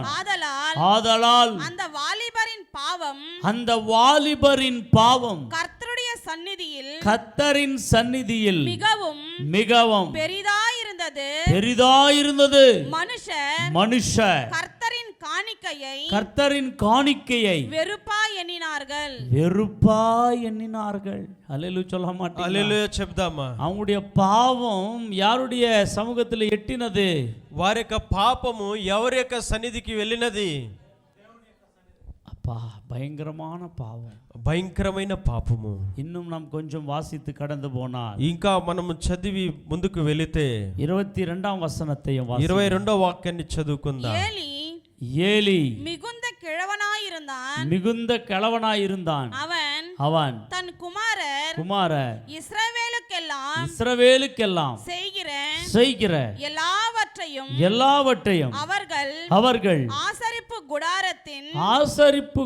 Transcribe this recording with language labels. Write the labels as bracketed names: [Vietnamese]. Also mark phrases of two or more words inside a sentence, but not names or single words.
[Tamil] ஆதலால் அந்த வாலிபரின் பாவம் கர்த்தரின் சந்நிதியில் மிகவும் பெரிதாயிருந்தது. மனுஷர் கர்த்தரின் காணிக்கையை வெறுப்பாய் எண்ணினார்கள். அல்லேலூயா சொல்ல மாட்டீங்களா? [Telugu] హల్లెలూయా చెప్దామా? [Tamil] அவங்களுடைய பாவம் யாருடைய சமூகத்தில் எட்டினது? [Telugu] వారి యొక్క పాపము ఎవరి యొక్క సన్నిధికి వెళ్ళినది? [Tamil] அப்பா, பயங்கரமான பாவம், [Telugu] భయంకరమైన పాపము. [Tamil] இன்னும் நாம் கொஞ்சம் வாசித்து கடந்து போனால் [Telugu] ఇంకా మనము చదివి ముందుకు వెళితే [Tamil] 22ஆம் வசனத்தையும் [Telugu] 22వ వాక్యాన్ని చదువుకుందాం. [Tamil] ஏலி மிகுந்த கிழவனாயிருந்தான், அவன் தன் குமாரர் இஸ்ரவேலுக்கெல்லாம் செய்கிற எல்லாவற்றையும் அவர்கள் ஆசரிப்பு